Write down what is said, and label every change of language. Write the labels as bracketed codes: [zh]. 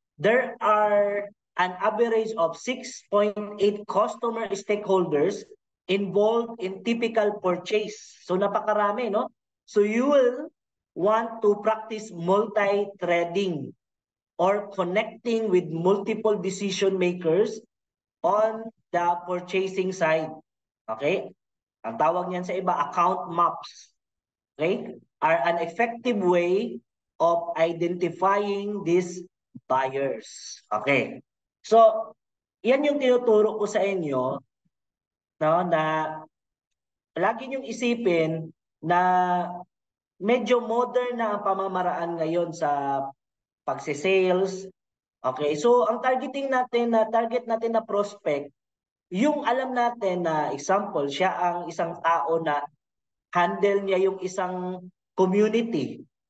[en] There are an average of 6.8 customer stakeholders involved in typical purchase. [tl] So napakarami, no? [en] So you will want to practice multi-threading or connecting with multiple decision makers on the purchasing side. Okay? [tl] Ang tawag niyan sa iba, account maps. [en] Okay? Are an effective way of identifying these buyers. Okay. [tl] So, yan yung tinuturo ko sa inyo, no, na lagi niyong isipin na medyo modern na ang pamamaraan ngayon sa pagse-sales. Okay, so ang target natin na prospect, yung alam natin na example, siya ang isang tao na handle niya yung isang community.